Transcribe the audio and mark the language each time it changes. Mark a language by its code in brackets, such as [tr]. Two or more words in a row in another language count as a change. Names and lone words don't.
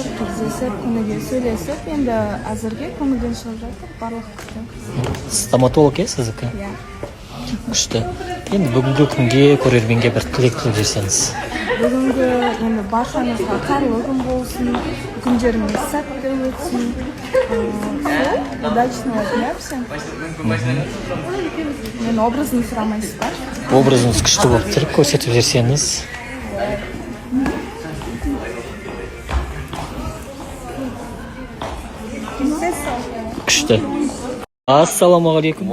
[kk] Кездесіп, күніге сөйлесіп, енді әзірге көңілден шығып жатыр. Барлық күшті. Стоматолог сіздікі? Иә. Күшті. Енді бүгінгі күнге көрерменге бір тілек тілеп жіберсеңіз. Бүгінгі енді баршаңызға қайырлы күн болсын, күндеріңіз сәтті өтсін. [ru] Удачного дня всем. [kk] Мен образын сұрамайсыз ба? Образыңыз күшті болып тұр, көрсетіп жіберсеңіз. Күшті. Ассалаумағалейкум.